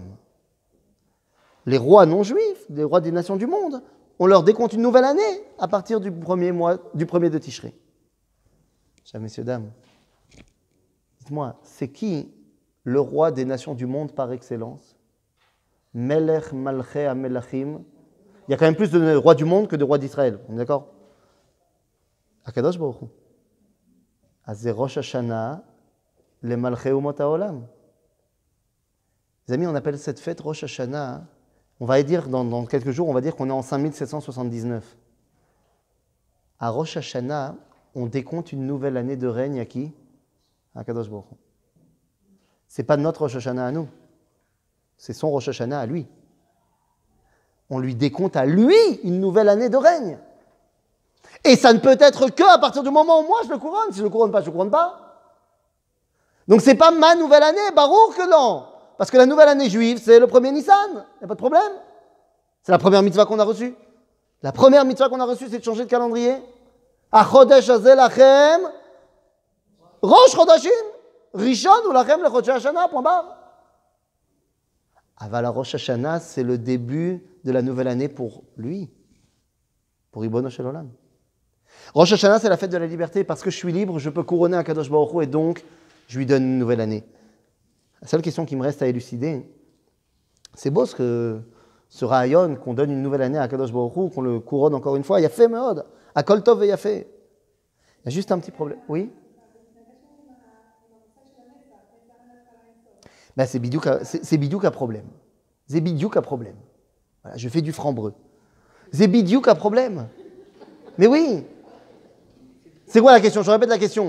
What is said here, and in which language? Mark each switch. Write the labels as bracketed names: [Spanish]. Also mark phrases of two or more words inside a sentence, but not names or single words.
[French] Les rois non juifs, les rois des nations du monde, on leur décompte une nouvelle année à partir du premier de Tishrei. Chers messieurs, dames, dites-moi, c'est qui le roi des nations du monde par excellence? [Hebrew] מלך מלכי המלכים. [French] Il y a quand même plus de rois du monde que de rois d'Israël, on est d'accord? [Hebrew] הקדוש ברוך הוא. איזה ראש השנה, les מלכי אומות העולם. [French] Les amis, on appelle cette fête Rosh Hashanah. On va dire, dans quelques jours, on va dire qu'on est en 5779. À Rosh Hashanah, on décompte une nouvelle année de règne à qui? À [Hebrew] קדוש ברוך הוא. [French] Ce n'est pas notre Rosh Hashanah à nous. C'est son Rosh Hashanah à lui. On lui décompte à lui une nouvelle année de règne. Et ça ne peut être que à partir du moment où moi je le couronne. Si je ne le couronne pas, je ne le couronne pas. Donc ce n'est pas ma nouvelle année, Baruch que non. Parce que la nouvelle année juive, c'est le premier Nissan. Il n'y a pas de problème. C'est la première mitzvah qu'on a reçue. La première mitzvah qu'on a reçue, c'est de changer de calendrier. [Hebrew] החודש הזה לכם ראש חודשים ראשון הוא לכם לחודש השנה, [French] point barre. Aval Rosh Hashanah, c'est le début de la nouvelle année pour lui, pour [Hebrew] ריבונו של עולם. [French] Rosh Hashanah, c'est la fête de la liberté. Parce que je suis libre, je peux couronner un [Hebrew] קדוש ברוך הוא [French] et donc, je lui donne une nouvelle année. La seule question qui me reste à élucider, c'est beau ce ra'ayon qu'on donne une nouvelle année à [Hebrew] קדוש ברוך הוא, [French] qu'on le couronne encore une fois. [Hebrew] יפה מאוד, הכל טוב ויפה. [French] Il y a juste un petit problème. Oui? Ben, c'est bidiouk à problème. C'est bidiouk à problème. Voilà, je fais du franc-breu. C'est bidiouk à problème. Mais oui. C'est quoi la question? Je répète la question.